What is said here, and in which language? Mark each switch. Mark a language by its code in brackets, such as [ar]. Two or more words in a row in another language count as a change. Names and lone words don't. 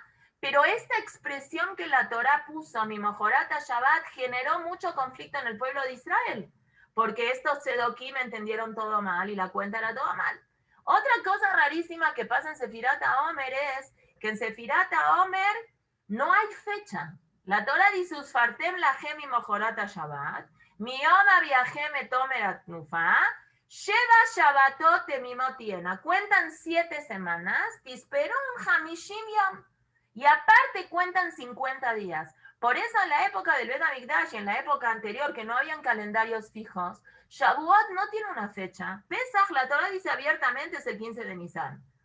[es] Pero esta expresión que la Torah puso, [he] ממחרת השבת, [es] generó mucho conflicto en el pueblo de Israel, porque estos Tzedokim entendieron todo mal y la cuenta era todo mal. Otra cosa rarísima que pasa en [he] ספירת העומר [es] es que en [he] ספירת העומר [es] no hay fecha. La Torah dice, [he] וספרתם לכם ממחרת השבת מיום הביאכם את עומר התנופה שבע שבתות תמימות תהיינה. [es] Cuentan 7 semanas, [he] תספרו חמישים יום. [es] Y aparte cuentan 50 días. Por eso en la época del Bet HaMikdash, en la época anterior, que no habían calendarios fijos, Shavuot no tiene una fecha. Pesach, la Torah dice abiertamente, es el 15 de Nisan.